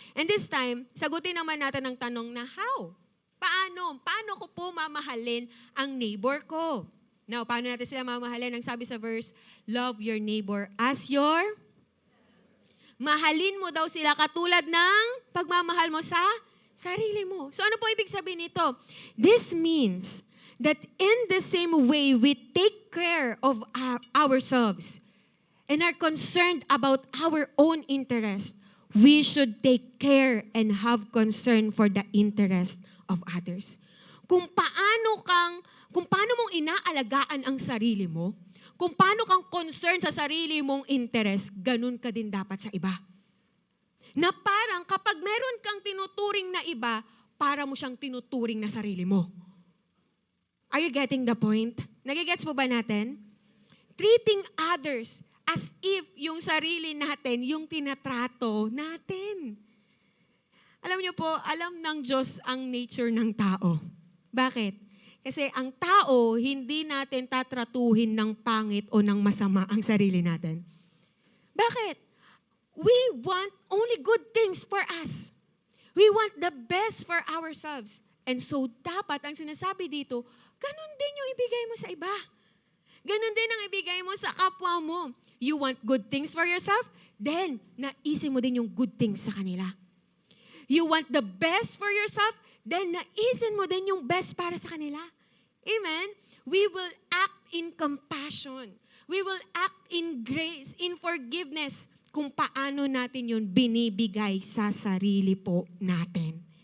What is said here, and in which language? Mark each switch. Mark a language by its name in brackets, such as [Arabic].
[English] And this time, [Filipino] sagutin naman natin ang tanong na how? Paano? Paano ko po mamahalin ang neighbor ko? Now, paano natin sila mamahalin? Ang sabi sa [English] verse, love your neighbor as your... [Filipino] Mahalin mo daw sila katulad ng pagmamahal mo sa sarili mo. So ano po ibig sabihin nito? [English] This means that in the same way we take care of ourselves and are concerned about our own interest, we should take care and have concern for the interest of others. [Filipino] Kung paano mong inaalagaan ang sarili mo, kung paano kang concerned sa sarili mong interest, ganun ka din dapat sa iba. Na parang kapag meron kang tinuturing na iba, para mo siyang tinuturing na sarili mo. [English] Are you getting the point? [Filipino] Nagigets po ba natin? [English] Treating others as if [Filipino] yung sarili natin, yung tinatrato natin. Alam niyo po, alam ng Diyos ang nature ng tao. Bakit? Kasi ang tao, hindi natin tatratuhin ng pangit o ng masama ang sarili natin. Bakit? [English] We want only good things for us. We want the best for ourselves. [Filipino] And so, dapat ang sinasabi dito, ganun din yung ibigay mo sa iba. Ganun din ang ibigay mo sa kapwa mo. [English] You want good things for yourself? Then, [Filipino] naisin mo din yung [English] good things sa kanila. You want the best for yourself? Then, [Filipino] naisin mo din yung [English] best [Filipino] para sa kanila. [English] Amen? We will act in compassion. We will act in grace, in forgiveness, [Filipino] kung paano natin yun binibigay sa sarili po natin.